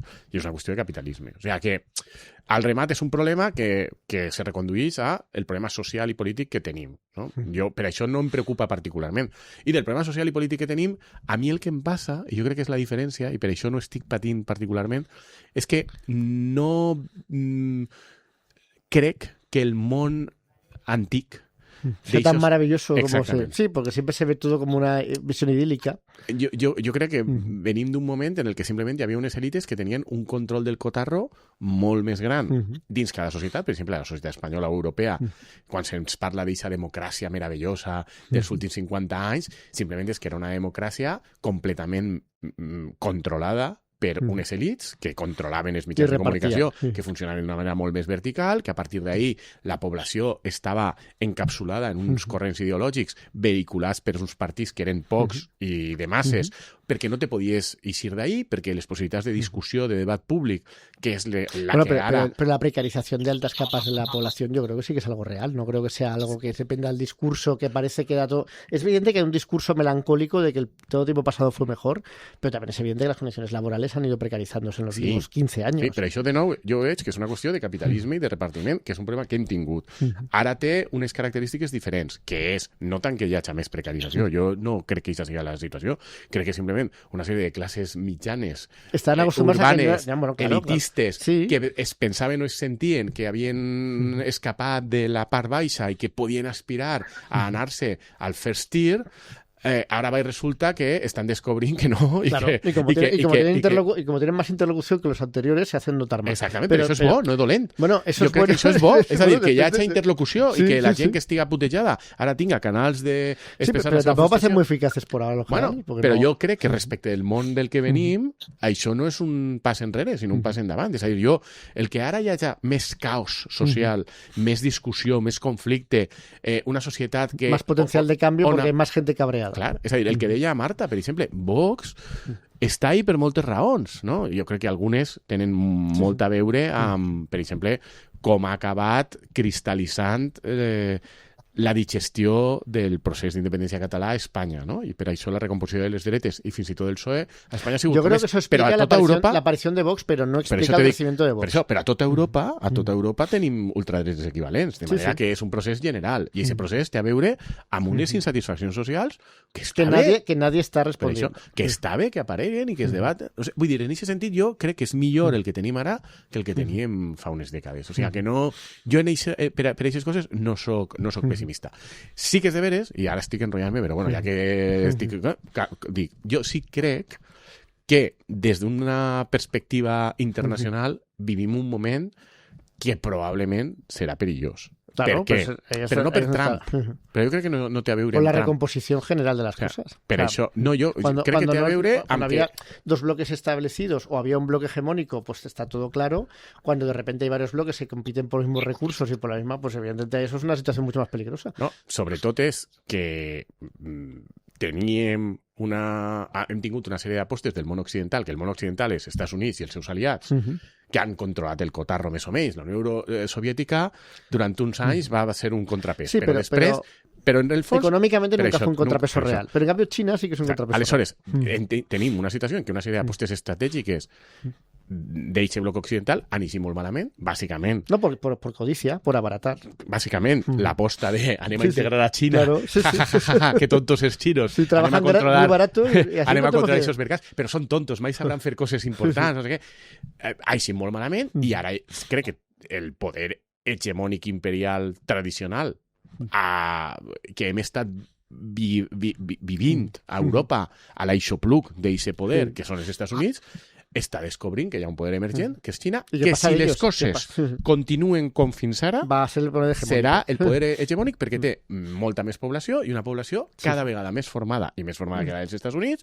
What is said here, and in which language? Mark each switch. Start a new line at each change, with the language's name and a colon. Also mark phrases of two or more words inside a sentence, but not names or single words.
Catalan: I és una qüestió de capitalisme. O sigui que, al remat, és un problema que se recondueix a el problema social i polític que tenim, no? Jo, per això no em preocupa particularment. I del problema social i polític que tenim, a mi el que em passa, i jo crec que és la diferència, i per això no estic patint particularment, és que no crec que el món antic
Spanish: sea tan maravilloso como sí, porque siempre se ve todo como una visión idílica.
Catalan: Jo crec que venim d'un moment en el que simplement hi havia unes èlites que tenien un control del cotarro molt més gran dins cada societat, per exemple, la societat espanyola o europea, quan se'ns parla d'aquesta democràcia meravellosa dels últims 50 anys, simplement és que era una democràcia completament controlada per unes elites que controlaven els mitjans de comunicació, que funcionaven d'una manera molt més vertical, que a partir d'ahir la població estava encapsulada en uns corrents ideològics vehiculats per uns partits que eren pocs i de masses, perquè no te podies eixir d'ahir, perquè les possibilitats de discussió, de debat públic, que es
Spanish: pero la precarización de altas capas de la población yo creo que sí que es algo real, no creo que sea algo que dependa del discurso, que parece que da todo... Es evidente que hay un discurso melancólico de que todo tiempo pasado fue mejor, pero también es evidente que las condiciones laborales han ido precarizándose en los últimos 15 años.
Catalan: Sí, però això de nou jo veig que és una qüestió de capitalisme i de repartiment, que és un problema que hem tingut. Ara té unes característiques diferents, que és no tant que hi hagi més precarització, jo no crec que aquesta sigui la situació, crec que simplement una sèrie de classes mitjanes, urbanes, elitistes, que es pensaven o es sentien que havien escapat de la part baixa i que podien aspirar a anar-se al
English: first tier,
Spanish: ahora va y resulta que están descubriendo que no. Y como tienen más interlocución que los anteriores, se hacen notar más. Exactamente, pero eso es
Catalan: bo, no es dolent.
Spanish: Bueno, eso
Catalan: jo crec que això és bo. És a dir, que hi hagi interlocució i que la gent que estiga putejada ara tinga canals de...
Spanish: Sí, pero tampoco parecen muy eficaces por ahora.
Catalan: Bueno, però jo crec que respecte del món del que venim, això no és un pas enrere, sinó un pas endavant. És a dir, el que ara hi hagi més caos social, més discussió, més conflicte, una societat que...
Spanish: Más potencial de cambio porque hay más gente cabreada.
Catalan: Clar, és a dir, el que deia Marta, per exemple, Vox està ahí per moltes raons, no? Jo crec que algunes tenen molt a veure amb, per exemple, com ha acabat cristal·litzant la digestió del procés d'independència català a Espanya, ¿no? I per això la recomposició de les dretes i fins i tot del PSOE a Espanya ha sigut...
Spanish: Yo creo que eso explica la aparición de Vox, pero no explica el crecimiento de Vox.
Catalan: Per això, però a tota Europa tenim ultradretes equivalents, de manera que és un procés general, i aquest procés té a veure amb unes insatisfaccions socials que està bé. Que nadie està responent. Que està bé que apareguen i que es debaten. O sigui, vull dir, en aquest sentit jo crec que és millor el que tenim ara que el que teníem fa unes dècades. O sigui, que no... Jo per aquestes coses no soc pessimista. Sí que és de veres, i ara estic enrotllant-me, però bueno, ja que estic... Dic, jo sí crec que des d'una perspectiva internacional vivim un moment que probablement serà perillós.
Spanish: Claro, ¿Per qué? Pero no per Trump. Pero yo creo que no
Catalan: te ha veure
Spanish: con la Trump. Recomposición general de las cosas. Pero eso, no, yo creo que
Catalan: te ha veure...
Spanish: Cuando había dos bloques establecidos o había un bloque hegemónico, pues está todo claro. Cuando de repente hay varios bloques que compiten por los mismos recursos y por la misma, pues evidentemente eso es una situación mucho más peligrosa.
Catalan: No, sobretot és que hem tingut una sèrie d'apostes del món occidental, que el món occidental és Estats Units i els seus aliats, que han controlat el cotarro més o menys. La Unió Soviètica durant uns anys va ser un contrapès, sí, però després... Però en el fons...
Spanish: Econòmicament nunca fue un contrapeso real.
Catalan: Però en canvi Xina sí que és un contrapeso aleshores, tenim una situació en què una sèrie d'apostes estratègiques d'eixe bloc occidental han eixit molt malament, bàsicament.
Spanish: No, por codicia, por abaratar.
Catalan: Bàsicament, l'aposta de anem a integrar a Xina,
Spanish: claro,
Catalan: que tontos els xinos, anem a controlar,
Spanish: muy barato y
Catalan: anem a controlar aquests mercats, però són tontos, mai sabran fer coses importants, no sé què. Ha eixit molt malament i ara crec que el poder hegemònic imperial tradicional que hem estat vivint a Europa a l'aixopluc d'eixe poder, que són els Estats Units, està descobrint que hi ha un poder emergent, que és Xina, que si les coses continuen com fins ara, serà el poder hegemònic perquè té molta més població i una població cada vegada més formada, i més formada que la dels Estats Units,